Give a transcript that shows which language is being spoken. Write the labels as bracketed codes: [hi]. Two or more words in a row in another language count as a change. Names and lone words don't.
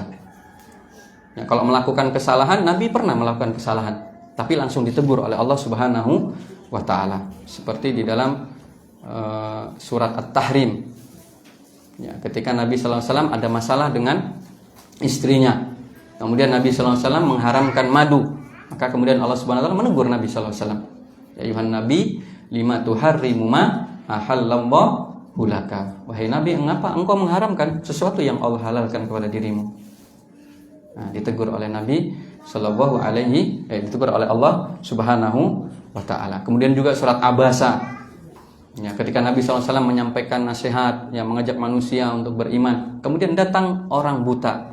[id] Ya, kalau melakukan kesalahan, nabi pernah melakukan kesalahan, tapi langsung ditegur oleh Allah [ar] سبحانه وتعالى. [id] Seperti di dalam surat At-Tahrim. Ya, ketika Nabi [ar] صلى الله عليه وسلم [id] ada masalah dengan istrinya. Kemudian Nabi [ar] صلى الله عليه وسلم [id] mengharamkan madu. Maka kemudian Allah [ar] سبحانه وتعالى [id] menegur Nabi [ar] صلى الله عليه وسلم يا أيها النبي لم تحرم ما أحل الله لك. [id] Wahai nabi, mengapa engkau mengharamkan sesuatu yang Allah halalkan kepada dirimu? Nah, ditegur oleh Nabi [ar] صلى الله عليه [id] ditegur oleh Allah [ar] سبحانه وتعالى. [id] Kemudian juga surat Abasa. Ya, ketika Nabi [ar] صلى الله عليه وسلم [id] menyampaikan nasihat yang mengajak manusia untuk beriman, kemudian datang orang buta.